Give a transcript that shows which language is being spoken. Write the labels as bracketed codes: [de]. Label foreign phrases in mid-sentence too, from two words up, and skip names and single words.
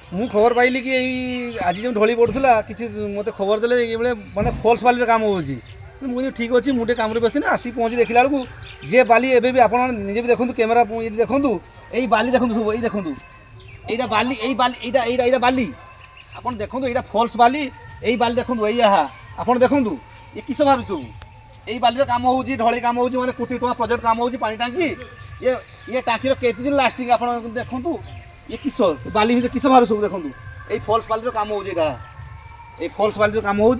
[or] ମୁଁ ଖବର ପାଇଲି କି ଏଇ ଆଜି ଯେଉଁ ଢଳି ପଡ଼ୁଥିଲା କିଛି ମୋତେ ଖବର ଦେଲେ ଏଇଭଳିଆ ମାନେ ଫଲ୍ସ ବାଲିର କାମ ହେଉଛି। ମୁଁ କହିଲି ଠିକ୍ ଅଛି, ମୁଁ ଟିକେ କାମରେ ବ୍ୟସ୍ତ ନା ଆସିକି ପହଞ୍ଚି ଦେଖିଲା ବେଳକୁ ଯେ ବାଲି ଏବେ ବି ଆପଣ ନିଜେ ବି ଦେଖନ୍ତୁ, କ୍ୟାମେରା ଦେଖନ୍ତୁ, ଏଇ ବାଲି ଦେଖନ୍ତୁ ସବୁ, ଏଇ ଦେଖନ୍ତୁ ଏଇଟା ବାଲି, ଏଇ ବାଲି ଏଇଟା ଏଇଟା ଏଇଟା ବାଲି ଆପଣ ଦେଖନ୍ତୁ, ଏଇଟା ଫଲ୍ସ ବାଲି। ଏଇ ବାଲି ଦେଖନ୍ତୁ, ଏଇ ଆପଣ ଦେଖନ୍ତୁ ଏ କିସ ବାହାରୁଛି ସବୁ। ଏଇ ବାଲିର କାମ ହେଉଛି, ଢଳେଇ କାମ ହେଉଛି, ମାନେ କୋଟି ଟଙ୍କା ପ୍ରୋଜେକ୍ଟ କାମ ହେଉଛି। ପାଣି ଟାଙ୍କି ଇଏ ଟାଙ୍କିର କେତେ ଦିନ ଲାଷ୍ଟିଂ ଆପଣ ଦେଖନ୍ତୁ। ଇଏ କିସ ବାଲି ଭିତରେ କିସ ବାହାରୁ ସବୁ ଦେଖନ୍ତୁ। ଏଇ ଫଲ୍ସ ବାଲିର କାମ ହେଉଛି, ଏଇଟା ଏଇ ଫଲ୍ସ ବାଲିର କାମ ହେଉଛି।